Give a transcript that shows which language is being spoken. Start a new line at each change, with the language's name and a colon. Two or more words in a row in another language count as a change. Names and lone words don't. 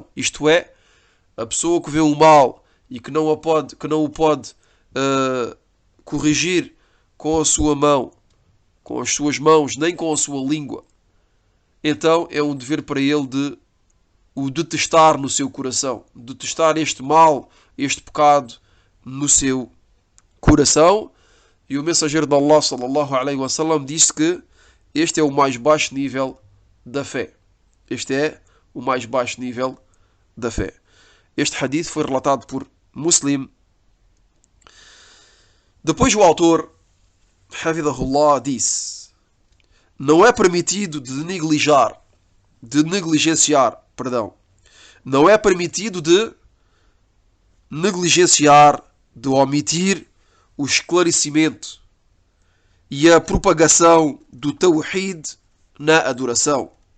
Portuguese: Isto é, a pessoa que vê o mal e que não o pode corrigir com a sua mão, com as suas mãos, nem com a sua língua, então é um dever para ele de o detestar no seu coração, detestar este mal, este pecado no seu coração. E o mensageiro de Allah
Arabic: صلى الله عليه وسلم
Portuguese: disse que este é o mais baixo nível da fé. Este é o mais baixo nível da fé. Este hadith foi relatado por Muslim. Depois o autor, Hafidhahullah, disse: não é permitido não é permitido de negligenciar, de omitir o esclarecimento e a propagação do Tawhid na adoração.